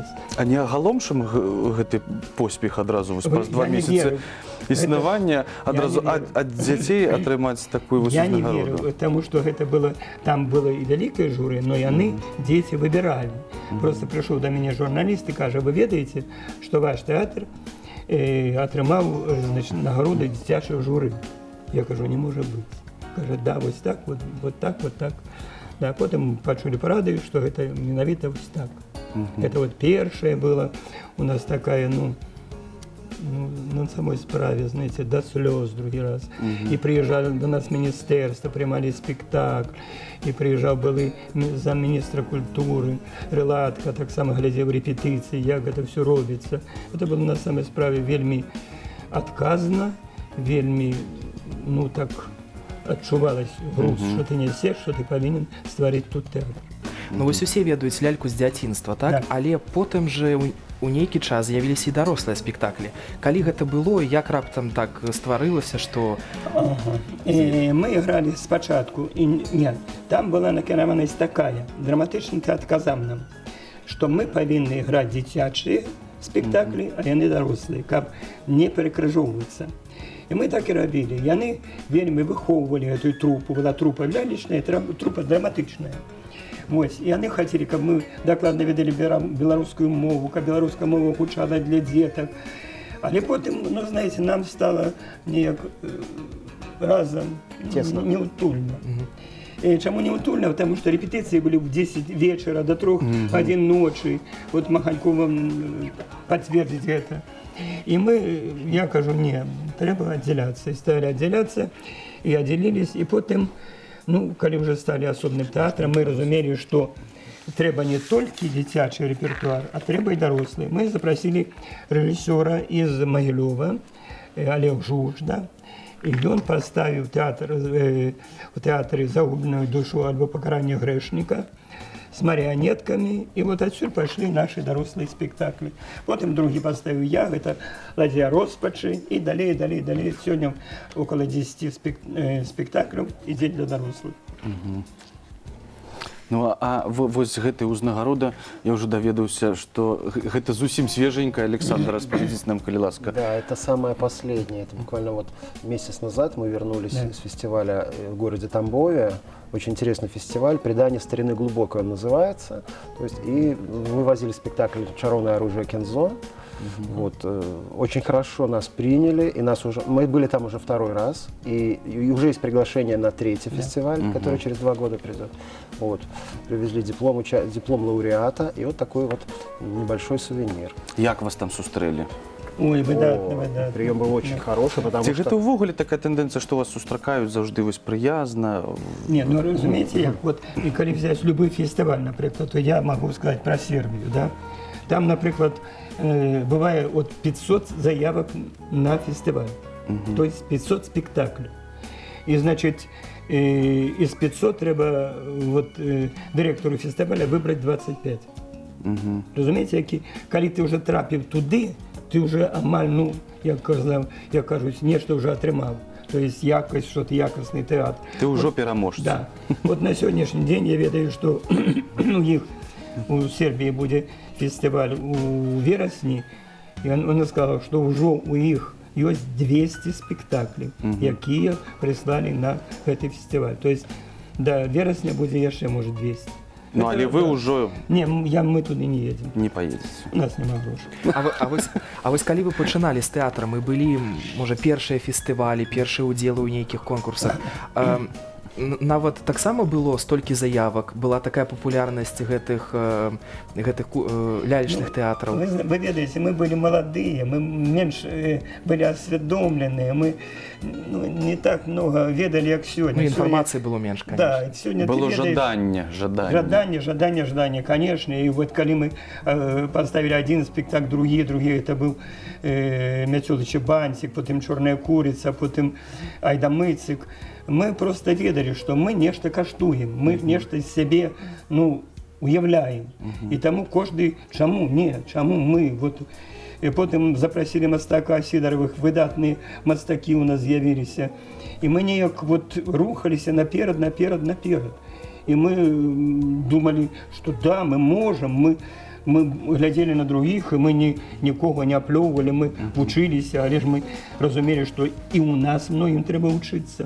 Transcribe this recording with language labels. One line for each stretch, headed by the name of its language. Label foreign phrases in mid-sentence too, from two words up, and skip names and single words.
Belarusian: А не агаломшым гэты поспех адразу праз 2 месяцы існавання адразу ад дзяцей атрымаць такую высокую награду?
Russian: Я не верю, потому что это было, там было и великое жюри, но яны дети выбирали. Просто пришел до меня журналист и
Belarusian: кажа, вы ведаете,
Russian: что ваш театр
Belarusian: атрымаў нагороду дзіцячае журы?
Russian: Я кажу, не может быть. Кажа, да, вот так, вот так. Да, потом почули по радио, что это менавіта вот так. Это вот первое было у нас такая, на самой справе, знаете, до слез другий раз. И приезжали до нас министерство, принимали спектакль. И приезжал был замминистра культуры, Релатка, так само глядел репетиции, як это все робится. Это было на самой справе вельми отказано, вельми, так, адчувалось груз, что ты несешь, что ты повинен стварить тут театр.
Belarusian: Вось усе ведаюць ляльку з дзяцінства, так? Да. Але потым же у нейкі час з'явіліся і дарослыя спектаклі. Калі гэта было, як раптам так стварылася, што... Мы играли спачатку, нет, там была накіраванасць такая, драматычны тэатр казаў нам, што мы павінны іграць дзіцячыя спектаклі, а яны дарослыя, каб не перакрыжоўвацца.
Russian: И мы так и робили.
Belarusian: Яны вельмі выхоўвалі эту трупу. Была трупа лялечная, трупа драматычная. Вось. И яны хотели, каб мы докладно ведали белорусскую мову, каб белорусская мова гучала для деток. Але потым, знаете, нам стало неяк разом неутульно. И чему неутульно?
Russian: Потому что репетиции были в 10 вечера до 3-1 ночи. Вот Маханькова подтвердить это. И я кажу, не, треба отделяться. И стали отделяться, и отделились. И потом, когда уже стали особным театром, мы разумели, что треба не только дзіцячий репертуар, а треба и дорослый. Мы запросили режиссера из Могилева, Олег Жуж, да. И он поставил в театре «Загубленную душу» альбо «Покарание грешника» с марионетками. И вот отсюда пошли наши дорослые спектакли. Потом другие поставил я, это «Ладья роспачи» и далее. Сегодня около 10 спектаклей идет для дорослых.
Belarusian: А вось гэтай узнагарода, я уже даведаўся, что гэта зусім свеженькая.
Russian: Александр, распорядитесь нам, коли ласка. Да, это самое последнее. Это буквально вот месяц назад мы вернулись с фестиваля в городе Тамбове. Очень интересный фестиваль. «Предание старины глубокой» он называется. То есть, и мы возили спектакль «Чаровное оружие Кензо». Вот, очень хорошо нас приняли, и мы были там уже второй раз, и уже есть приглашение на третий фестиваль, который через 2 года придет. Вот, привезли диплом лауреата, и вот такой вот небольшой сувенир.
Belarusian: Як вас там сустрэлі? Ой, выдатно.
Russian: Прием был очень хороший, потому
Belarusian: Ці
Russian: что...
Belarusian: гэта ўвогуле такая тэндэнцыя, што вас сустракаюць заўжды вось прыязна?
Russian: Не, ну разумеете, як вот, и коли взять любой фестиваль, например, то я могу сказать про Сербию, да? Там, например, бывает от 500 заявок на фестиваль, то есть 500 спектаклей. И, значит, из 500 треба вот, директору фестиваля выбрать 25. Разумеете,
Ukrainian: коли ти вже трапив туди, ти вже амаль, ну, як кажуть, нечто вже отримав. Тобто якось, що-то якісний театр. Ти вже переможець. Да. От на сьогоднішній день я ведаю, що у Сербії буде фестиваль у вересні, і вона сказала, що вже у їх є 200 спектаклів, які прислали на цей фестиваль. Тобто до вересня буде ще, може, 200.
Belarusian: Ну, але ви ўжо...
Russian: Не, мы туды не едем. Не поедете.
Belarusian: У нас няма грошай. А вось калі вы пачыналі з тэатрам і былі, можа, першыя фестывалі, першыя ўдзелы ў нейкіх конкурсах, нават таксама было столькі заявак, была такая папулярнасць гэтых лялечных тэатраў? Вы ведаеце, мы былі маладыя, мы менш былі асвядомленыя, мы не так много ведалі, як сёння. Ну, інфармацыі было менш,
Russian: конечно. Да,
Belarusian: было жаданне. Жаданне,
Russian: конечно. И вот коли мы поставили один спектакль, другие, это был Мяцёлыча Бантик, потом Чорная курица, потом Айдамыцык. Мы просто ведали, что мы нечто каштуем, мы нечто себе, ну, уявляем. И тому кожный, чему мы, вот. И потом запросили мастака Сидоровых, выдатные мастаки у нас з'явилися. И мы неяк вот рухалися наперед. И мы думали, что да, мы можем, мы глядели на других, и мы никого не оплевывали, мы учились, а лишь мы разумели, что и у нас многим треба учиться.